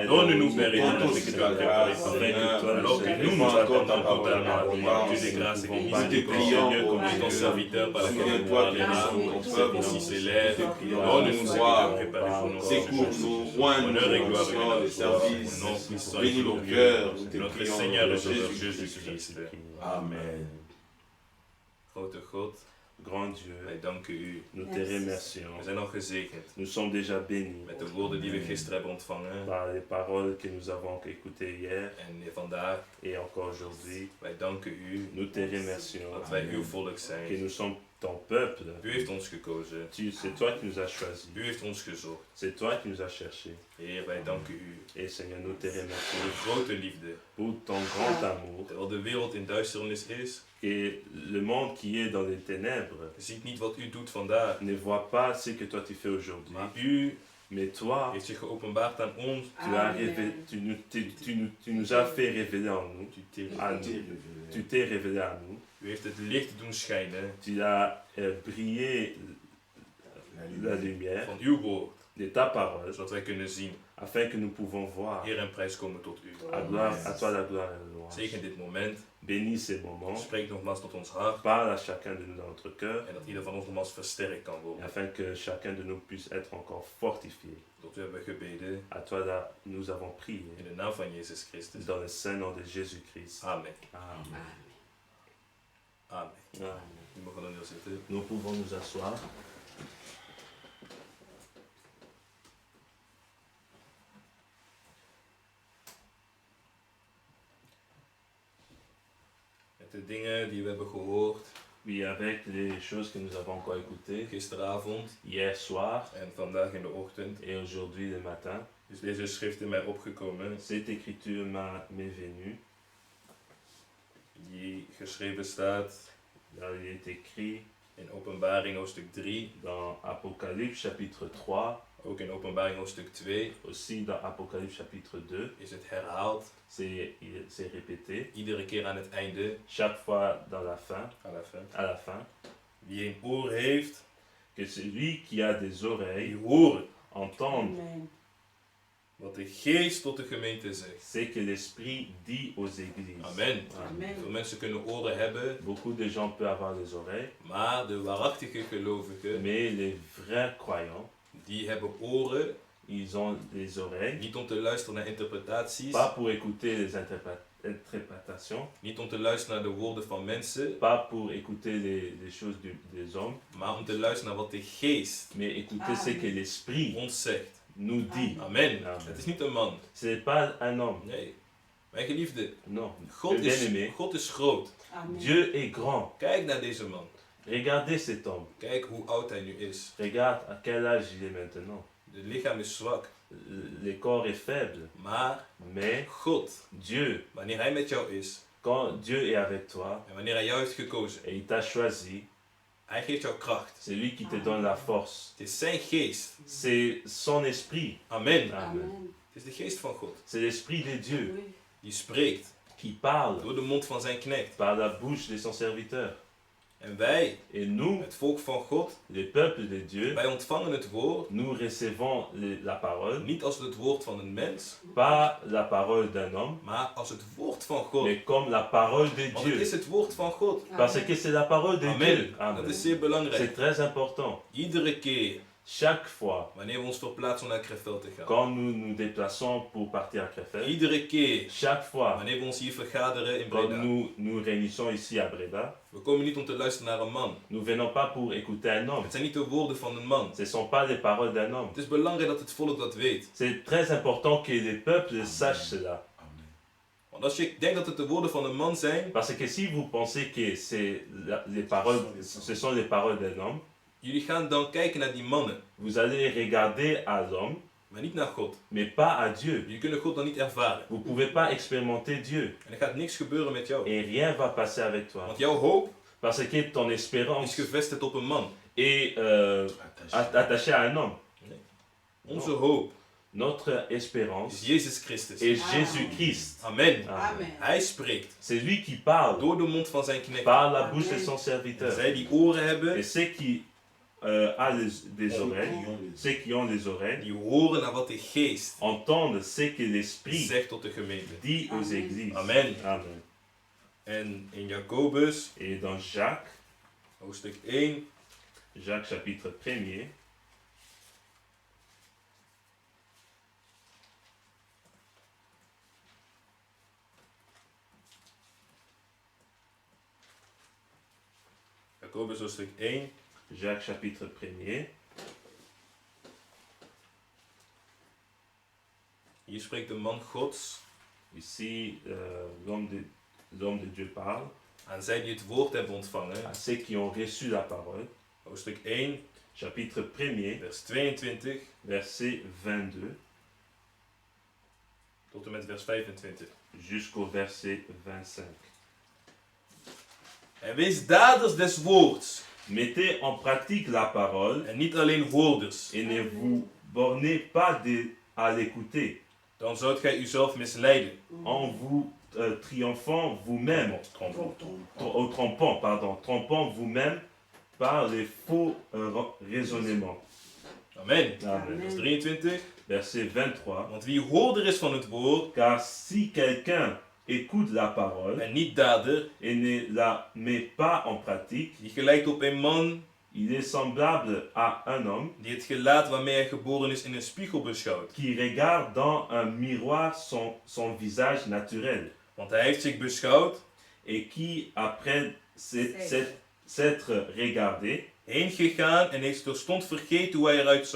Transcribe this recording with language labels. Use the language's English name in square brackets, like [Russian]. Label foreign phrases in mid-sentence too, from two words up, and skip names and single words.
[French] Donne-nous, Père éternel, ce que tu as préparé pour nous, alors que nous nous attendons totalement à toi. Dieu de grâce et de miséricorde, Seigneur, comme ton serviteur par la parlera, ici s'élève. Donne-nous ce que tu as préparé pour nous. Secours-nous, Honneur et gloire dans les services, au nom puissant et bénis nos glorieux cœurs, de notre Seigneur et Sauveur Jésus-Christ. Amen. [Dutch] Grote God, [French] Grand Dieu, [Dutch] wij danken u. [French] nous te remercions. [Dutch] We zijn al gezegend [French] Nous sommes déjà bénis [Dutch] met de woorden die we gisteren hebben ontvangen. [French] par les paroles que nous avons écoutées hier [Dutch] En vandaag, [French] et encore aujourd'hui. [Dutch] wij danken u [French] Nous te remercions [Dutch] dat wij uw volk [French] que [Dutch] zijn. [French] nous sommes ton peuple. [Dutch] U heeft ons gekozen. [French] C'est toi qui nous as choisis. [Dutch] U heeft ons gezocht. [French] C'est toi qui nous as cherchés. [Dutch] Heer, wij danken u [French] Et Seigneur, nous te [Dutch] voor [French] remercions [Dutch] uw grote liefde. [French] pour ton grand amour. [Dutch] Terwijl de wereld in duisternis is, [French] Et le monde qui est dans les ténèbres [Dutch] ziet niet wat u doet vandaag. [French] ne voit pas ce que toi tu fais aujourd'hui. [Dutch] Maar u [French] Mais toi, [Dutch] heeft zich geopenbaard aan ons. [French] tu nous as fait révéler en nous. À nous. Tu t'es révélé à nous. [Dutch] U heeft het licht doen schijnen [French] Tu as brillé la lumière [Dutch] van uw woord, [French] de ta parole [Dutch] zodat wij kunnen zien. [French] afin que nous pouvons voir. [Dutch] Eer en prijs komen tot u. [French] À toi la gloire et la louange. [Dutch] Zegen dit moment. [French] Bénis ces moments. [Dutch] Spreek nogmaals tot ons hart. [French] Parle à chacun de nous dans notre cœur. [Dutch] En dat ieder van ons nogmaals versterkt kan worden. [French] Afin que chacun de nous puisse être encore fortifié. [Dutch] Tot u hebben gebeden. [French] À toi là, nous avons prié. [Dutch] In de naam van Jezus Christus. [French] Dans le saint nom de Jésus-Christ. Amen. Amen. Amen. Amen. [Dutch] U mag dan zitten. [French] Nous pouvons nous asseoir. [Dutch] Met de dingen die we hebben gehoord. [French] Oui, avec les choses que nous avons encore écoutées. [Dutch] Gisteravond. [French] Hier soir. [Dutch] En vandaag in de ochtend. [French] Et aujourd'hui le matin. [Dutch] Dus deze schrift in mij opgekomen. [French] Cette écriture m'est venue. [Dutch] Die geschreven staat. [French] Là, il est écrit. [Dutch] In Openbaring hoofdstuk 3. [French] Dans Apocalypse chapitre 3. [Dutch] Ook in Openbaring hoofdstuk 2. [French] Aussi dans Apocalypse chapitre 2. [Dutch] Is het herhaald. [French] C'est répété. [Dutch] Iedere keer aan het einde. [French] Chaque fois dans la fin. À la fin. [Dutch] Wie een oor heeft. [French] Que celui qui a des oreilles. [Dutch] Die horen. [French] Entende. [Dutch] Wat de geest tot de gemeente zegt. [French] C'est que l'esprit dit aux églises. Amen. Amen. [Dutch] Veel mensen kunnen oren hebben. [French] Beaucoup de gens peuvent avoir des oreilles. [Dutch] Maar de waarachtige gelovigen. [French] Mais les vrais croyants. [Dutch] Die hebben oren. [French] Ils ont des oreilles. [Dutch] Niet om te luisteren naar interpretaties. [French] Pas pour écouter les interprétations. [Dutch] Niet om te luisteren naar de woorden van mensen. [French] Pas pour écouter les choses des hommes. [Dutch] Maar om te luisteren naar wat de geest. [French] Mais écouter ce que l'esprit [Dutch] ons zegt. [French] Nous dit. Amen. Amen. [Dutch] Het is niet een man. [French] Ce n'est pas un homme. [Dutch] Nee. Mijn geliefde. [French] Non. [Dutch] God is groot. [French] Amen. Dieu est grand. [Dutch] Kijk naar deze man. [French] Regardez cet homme. [Dutch] Kijk hoe oud hij nu is. [French] Regarde à quel âge il est maintenant. [Dutch] Het lichaam is zwak. [French] Le corps est faible. Mais [Dutch] God, [French] Dieu, [Dutch] wanneer hij met jou is, [French] quand Dieu est avec toi, [Dutch] en wanneer hij jou heeft gekozen, [French] et il t'a choisi, [Dutch] hij geeft jou kracht. [French] C'est lui qui te donne la force. [Dutch] Het is zijn geest. [French] C'est son esprit. Amen. Amen. [Dutch] Het is de geest van God. [French] C'est l'esprit de Dieu [Dutch] Die spreekt. [French] qui parle [Dutch] door de mond van zijn knecht. [French] par la bouche de son serviteur. [Dutch] En wij, [French] Et nous, [Dutch] het volk van God, [French] les peuples de Dieu, [Dutch] wij ontvangen het woord [French] nous recevons la parole, [Dutch] niet als het woord van een mens, [French] pas la parole d'un homme, [Dutch] maar als het woord van God. [French] mais comme la parole de [Dutch] Want het [French] Dieu. [Dutch] is het woord van God. [French] Parce que c'est la parole de Dieu. [Dutch] Amen. Dat [French] Amen. [Dutch] is zeer belangrijk. [French] C'est très important. [Dutch] Iedere keer [French] Chaque fois, [Dutch] wanneer we ons verplaatsen om naar Krefeld te gaan. [French] quand nous nous déplaçons pour partir à Krefeld, [Dutch] Iedere keer [French] chaque fois, [Dutch] wanneer we ons hier vergaderen in [French] quand [Dutch] Breda. [French] nous nous réunissons ici à Breda, [Dutch] We komen niet om te luisteren naar een man. [French] nous venons pas pour écouter un homme. [Dutch] Het zijn niet de woorden van een man. [French] Ce ne sont pas les paroles d'un homme. [Dutch] Het is belangrijk dat het volk dat weet. [French] C'est très important que les peuples sachent cela. [Dutch] Want als je denkt dat het de woorden van een man zijn, [French] Parce que si vous pensez que les paroles, ce sont les paroles d'un homme, [Dutch] jullie gaan dan kijken naar die mannen, [French] vous allez regarder à l'homme, [Dutch] maar niet naar God. [French] mais pas à Dieu. [Dutch] Jullie kunnen God dan niet ervaren. [French] Vous ne pouvez pas expérimenter Dieu. [Dutch] En er gaat niks gebeuren met jou. [French] Et rien va passer avec toi. [Dutch] Want jouw hoop [French] Parce que ton [Dutch] is [French] espérance [Dutch] gevestigd op een man. [French] est attachée à un homme. [Dutch] Onze hoop [French] Notre [Dutch] is [French] espérance [Dutch] Jezus Christus. [French] est Jésus-Christ. Amen. Amen. [Dutch] Hij spreekt [French] C'est lui qui parle [Dutch] door de mond van zijn knecht. [French] par la bouche de son [Dutch] En [French] serviteur. [Dutch] zij die oren hebben, [French] Et ceux qui des oreilles, ceux qui ont les oreilles, [Dutch] die horen naar wat de geest [French] entendent ce que l'Esprit [Dutch] zegt tot de gemeente. [French] dit aux Amen. églises. Amen. Amen. [Dutch] En in Jacobus, [French] Et dans Jacques, [Dutch] hoofdstuk 1, [French] Jacques chapitre 1er, [Dutch] Jacobus hoofdstuk 1, [French] Jacques chapitre 1er, [Dutch] hier spreekt de man Gods [French] ici l'homme de Dieu parle [Dutch] aan zij die het woord hebben ontvangen. [French] à ceux qui ont reçu la parole. [Dutch] Hoofdstuk 1, [French] Chapitre 1er, [Dutch] vers 22 [French] verset 22 [Dutch] tot en met vers 25. [French] jusqu'au verset 25. [Dutch] En wees daders des woords [French] Mettez en pratique la parole [Dutch] en niet alleen hoorders. [French] et ne vous bornez pas à l'écouter [Dutch] Dan zoudt gij uzelf misleiden. [French] en vous triomphant vous-même, trompant vous-même par les faux raisonnements. Amen. Amen. [Dutch] Vers 23. [French] Verset 23. [Dutch] Want wie hoorder is van het woord [French] Car si quelqu'un écoute la parole [Dutch] en niet dader, [French] et ne la met pas en pratique, [Dutch] die gelijkt op een man [French] il est semblable à un homme [Dutch] die het gelaat waarmee hij geboren is in een spiegel beschouwt. [French] qui regarde dans un miroir son visage naturel [Dutch] Want hij heeft zich beschouwd, [French] et qui, après s'être regardé, [Dutch] heen gegaan en heeft terstond vergeten hoe hij eruit zag.